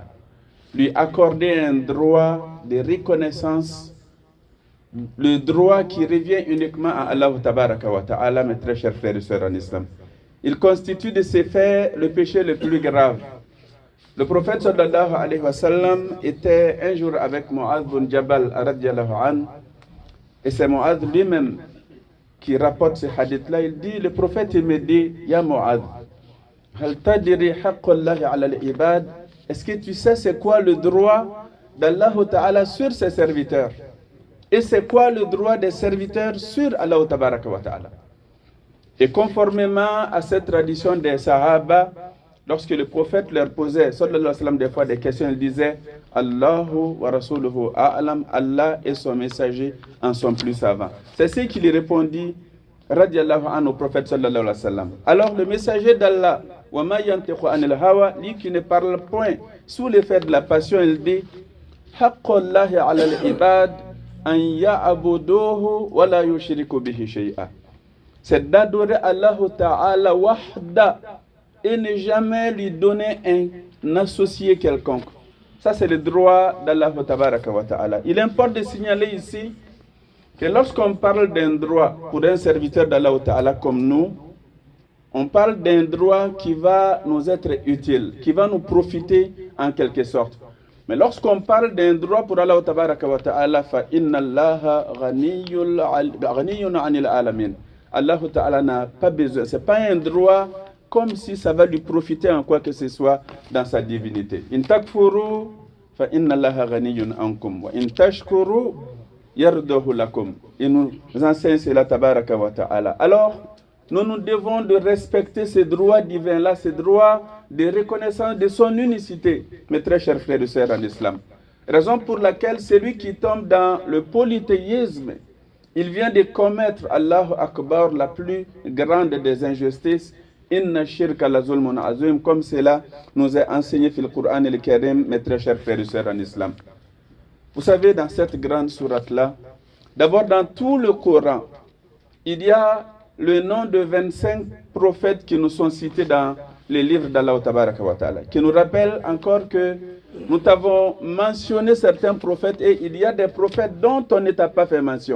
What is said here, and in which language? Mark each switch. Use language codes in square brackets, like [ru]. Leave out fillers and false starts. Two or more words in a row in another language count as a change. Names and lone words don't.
[fr] Lui accorder un droit de reconnaissance, le droit qui revient uniquement à [ar] الله تبارك وتعالى, [fr] mes très chers frères et sœurs en islam. Il constitue de ces faits le péché le plus grave. Le prophète [ar] صلى الله عليه وسلم [fr] était un jour avec Mu'adh bin Jabal [ar] رضي الله عنه, [fr] et c'est Mu'adh lui-même qui rapporte ce hadith-là. Il dit, le prophète il me dit, [ar] يا معاذ، هل تدري حق الله على العباد? [fr] Est-ce que tu sais c'est quoi le droit d' [ar] الله تعالى [fr] sur ses serviteurs? Et c'est quoi le droit des serviteurs sur [ar] الله تبارك وتعالى? [fr] Et conformément à cette tradition des Sahaba, lorsque le prophète leur posait, [ar] صلى الله عليه وسلم, [fr] des fois des questions, il disait [ar] الله ورسوله أعلم, [fr] Allah et son messager en sont plus savants. C'est ce qu'il répondit, [ar] رضي الله عنه, [fr] au prophète [ar] صلى الله عليه وسلم. [fr] Alors le messager d'Allah, [ar] وما ينطق عن الهوى, [fr] lui qui ne parle point sous l'effet de la passion, il dit [ar] حق الله على العباد أن يعبدوه ولا يشركوا به شيئا. [fr] C'est d'adorer [ar] الله تعالى وحده [fr] et ne jamais lui donner un associé quelconque. Ça c'est le droit d' [ar] الله تبارك وتعالى. [fr] Il importe de signaler ici que lorsqu'on parle d'un droit pour un serviteur d' [ar] الله تعالى [fr] comme nous, on parle d'un droit qui va nous être utile, qui va nous profiter en quelque sorte. Mais lorsqu'on parle d'un droit pour [ar] الله تعالى, فإن الله غني عن العالمين. الله تعالى [fr] n'a pas besoin. Ce n'est pas un droit comme si ça va lui profiter en quoi que ce soit dans sa divinité. [ar] إن تكفروا فإن الله غني عنكم وإن تشكروا يرضه لكم. [fr] Il nous enseigne cela [ar] تبارك وتعالى. [fr] Alors, nous devons de respecter ces droits divins-là, ces droits de reconnaissance de son unicité, mes très chers frères et sœurs en islam. Raison pour laquelle celui qui tombe dans le polythéisme, il vient de commettre, [ar] الله أكبر, [fr] la plus grande des injustices, [ar] إن الشرك لظلم عظيم, [fr] comme cela nous est enseigné dans le Coran et le Karim, mes très chers frères et sœurs en islam. Vous savez, dans cette grande sourate-là, d'abord dans tout le Coran, il y a le nom de 25 prophètes qui nous sont cités dans les livres d'Allah Tabaraka wa Ta'ala, qui nous rappellent encore que nous avons mentionné certains prophètes et il y a des prophètes dont on n'a pas fait mention.